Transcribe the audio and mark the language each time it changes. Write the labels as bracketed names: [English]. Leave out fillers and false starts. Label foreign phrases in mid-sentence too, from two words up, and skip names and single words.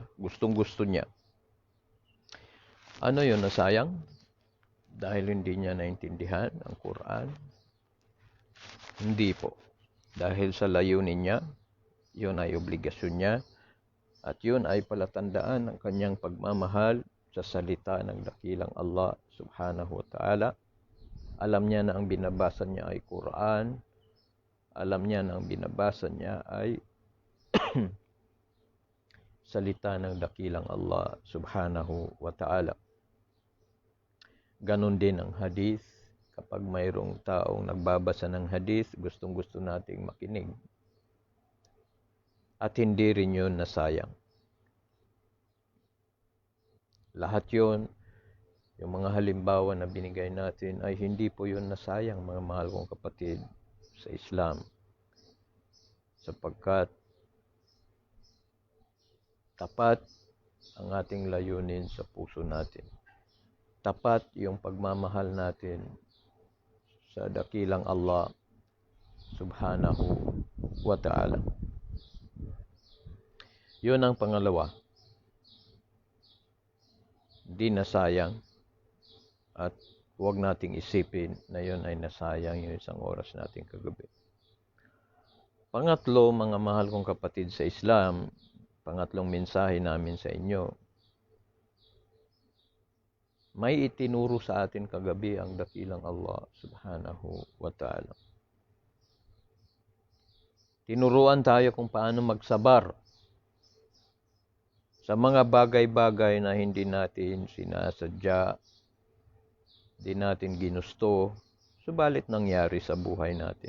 [Filipino] Gustong-gusto niya. Ano yun, nasayang? Dahil hindi niya naintindihan ang Quran? Hindi po. Dahil sa layunin niya, yun ay obligasyon niya. At yun ay palatandaan ng kanyang pagmamahal sa salita ng dakilang Allah [Arabic] سبحانه وتعالى. [Filipino] Alam niya na ang binabasa niya ay Quran. Alam niya na ang binabasa niya ay salita ng dakilang Allah [Arabic] سبحانه وتعالى. [Filipino] Ganon din ang hadith. Kapag mayroong taong nagbabasa ng hadith, gustong-gusto nating makinig. at hindi rin yun nasayang. Lahat yun, yung mga halimbawa na binigay natin ay hindi po yun nasayang, mga mahal kong kapatid sa Islam, sapagkat tapat ang ating layunin sa puso natin. Tapat yung pagmamahal natin sa dakilang Allah [Arabic] سبحانه وتعالى. [Filipino] Yun ang pangalawa. Di nasayang, at huwag nating isipin na yun ay nasayang yung isang oras nating kagabi. Pangatlo, mga mahal kong kapatid sa Islam, pangatlong mensahe namin sa inyo, may itinuro sa atin kagabi ang dakilang Allah [Arabic] سبحانه وتعالى. [Filipino] Tinuruan tayo kung paano magsabar sa mga bagay-bagay na hindi natin sinasadya, di natin ginusto, subalit nangyari sa buhay natin.